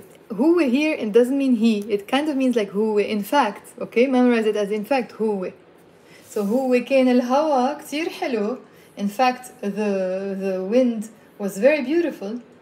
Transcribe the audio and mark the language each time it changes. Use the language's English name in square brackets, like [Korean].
[English] هو here it doesn't mean he. It kind of means like هو. In fact, okay, memorize it as in fact هو. [Arabic] So هو كان الهوا كتير حلو. [English] In fact, the wind was very beautiful.